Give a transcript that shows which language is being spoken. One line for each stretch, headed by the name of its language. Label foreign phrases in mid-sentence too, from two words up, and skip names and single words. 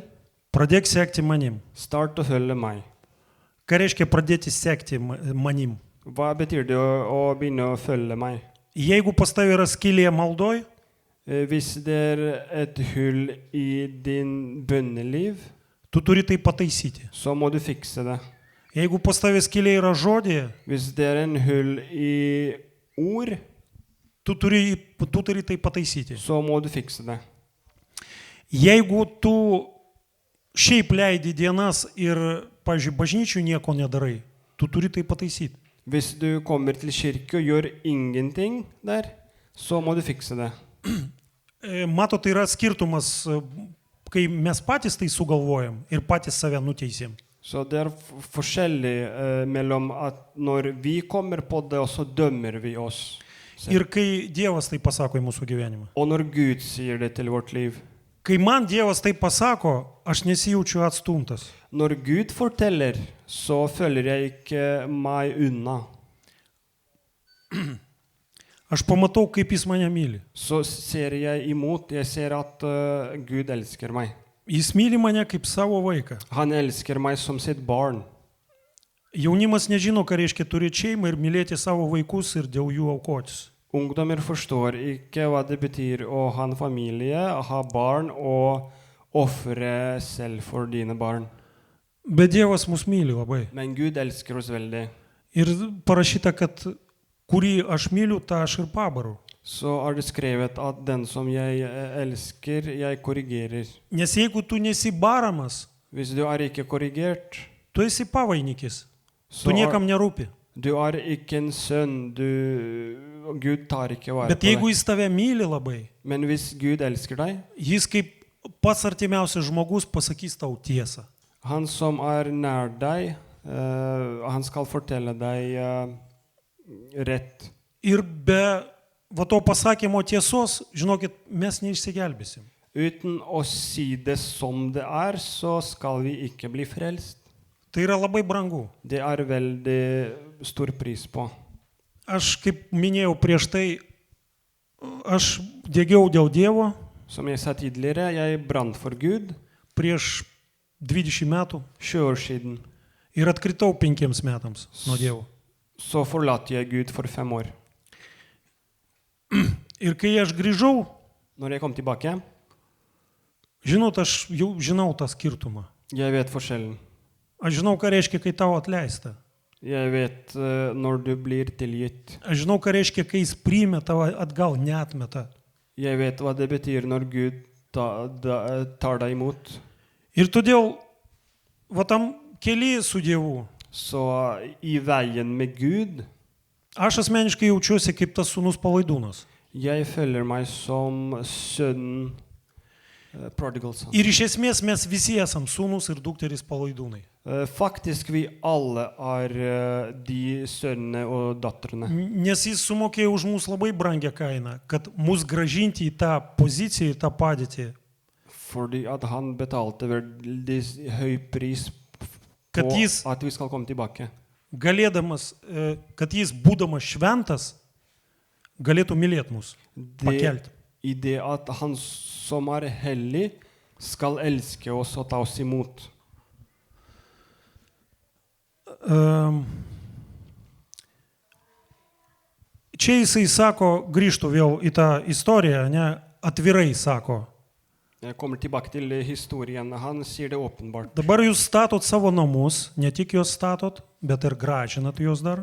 Lithuanian: pradėk sekti manim.
Norwegian: start å følge meg.
Lithuanian: Ką reiškia pradėti sekti manim?
Norwegian: Hva betyr det å begynne å følge meg?
Lithuanian: Jeigu pas tave yra skylė maldoj,
Norwegian: Hvis det et hull i din bønneliv,
Lithuanian: tu turi tai pataisyti.
Norwegian: så må du fikse det.
Lithuanian: Jeigu pas tave skylė yra žodėje,
Norwegian: Hvis det en hull i ord,
Lithuanian: tu turi tai pataisyti.
Norwegian: så må du fikse det.
Lithuanian: Jeigu tu šiaip leidi dienas ir, pavyzdžiui, bažnyčių nieko nedarai, tu turi tai pataisyti.
Norwegian: Hvis du kommer til kirke og gjør ingenting der, så må du fikse det.
Lithuanian: Matot, tai yra skirtumas, kai mes patys tai sugalvojam ir patys save nuteisėm.
Norwegian: Så det forskjellig mellom at når vi kommer på det, og så dømmer vi oss.
Lithuanian: Ir kai Dievas tai pasako į mūsų gyvenimą.
Norwegian: Og når Gud sier det til vårt liv.
Lithuanian: Kai man Dievas tai pasako, aš nesijaučiu atstumtas.
Norwegian: Når Gud forteller, så følger jeg ikke meg unna.
Lithuanian: Aš pamatau, kaip jis mane myli.
Norwegian: Så ser jeg imot, jeg ser at Gud elsker meg.
Lithuanian: Jis myli mane kaip savo vaiką.
Norwegian: Han elsker meg som sitt barn.
Lithuanian: Jaunimas nežino, ką reiškia turėti šeimą ir mylėti savo vaikus ir dėl jų aukotis.
Norwegian: Ungdommer forstår ikke hva det betyr å ha en familie, ha barn og ofre selv for dine barn.
Lithuanian: Bet Dievas mus myli labai.
Norwegian: Men Gud elsker oss veldig.
Lithuanian: Ir parašyta, kad kurį aš myliu, tą aš ir pabaru.
Norwegian: Så det skrevet at den som jeg elsker, jeg korrigerer.
Lithuanian: Nes jeigu tu nesi baramas,
Norwegian: Hvis du ikke korrigert,
Lithuanian: tu esi pavainikis.
Norwegian: så
Lithuanian: Tu niekam nerūpi.
Norwegian: du ikke en sønn, Gud tar ikke vare
Lithuanian: Bet
Norwegian: på
Lithuanian: jeigu
Norwegian: deg.
Lithuanian: jis tave myli labai,
Norwegian: Men hvis Gud elsker deg,
Lithuanian: jis kaip pats artimiausias žmogus pasakys tau tiesą.
Norwegian: han som nær deg, han skal fortelle deg rett.
Lithuanian: Ir be va to pasakymo tiesos, žinokit, mes neišsigelbėsim.
Norwegian: Uten å si det som det så skal vi ikke bli frelst.
Lithuanian: Tai yra labai brangu.
Norwegian: Det veldig stor pris på.
Lithuanian: Aš, kaip minėjau prieš tai, aš degiau dėl Dievo
Norwegian: Som jeg sa tidligere, jeg brant for Gud
Lithuanian: prieš 20 metų
Norwegian: 20 år siden.
Lithuanian: ir atkritau 5 metams nuo Dievo.
Norwegian: Så forlatte jeg Gud for 5 år.
Lithuanian: Ir kai aš grįžau,
Norwegian: Når jeg kom tilbake,
Lithuanian: žinot, aš jau žinau tą skirtumą.
Norwegian: jeg vet forskjellen.
Lithuanian: Aš žinau, ką reiškia, kai tau atleista.
Norwegian: Jeg vet når du blir tilgitt.
Lithuanian: Aš žinau, ką reiškia, kai jis priima tavo atgal, neatmeta.
Norwegian: Jeg vet hva det betyr når Gud tar deg imot.
Lithuanian: Ir todėl, va tam kely su Dievu,
Norwegian: Så i veien med Gud,
Lithuanian: aš asmeniškai jaučiuosi kaip tas sūnus palaidūnas.
Norwegian: jeg føler meg som sønnen
English: prodigal son.
Lithuanian: Ir iš esmės mes visi esam sūnus ir dukterys palaidūnai.
Norwegian: Faktisk vi alle de sønnene og datterne.
Lithuanian: Nes jis sumokėjo už mus labai brangią kainą, kad mus gražinti į tą poziciją, į tą padėtį,
Norwegian: Fordi at han betalte veldig høy pris
Lithuanian: kad
Norwegian: på
Lithuanian: jis
Norwegian: at vi skal komme tilbake.
Lithuanian: galėdamas, kad jis būdamas šventas, galėtų mylėti mus, pakelti.
Norwegian: I det at han som hellig skal elske oss og ta oss imot.
Lithuanian: Čia jisai sako, grįžtų vėl į tą istoriją, ne, atvirai sako.
Norwegian: Jeg kommer tilbake til historien. Han sier det åpenbart.
Lithuanian: Dabar jūs statot savo namus, ne tik juos statot, bet ir gražinat juos dar.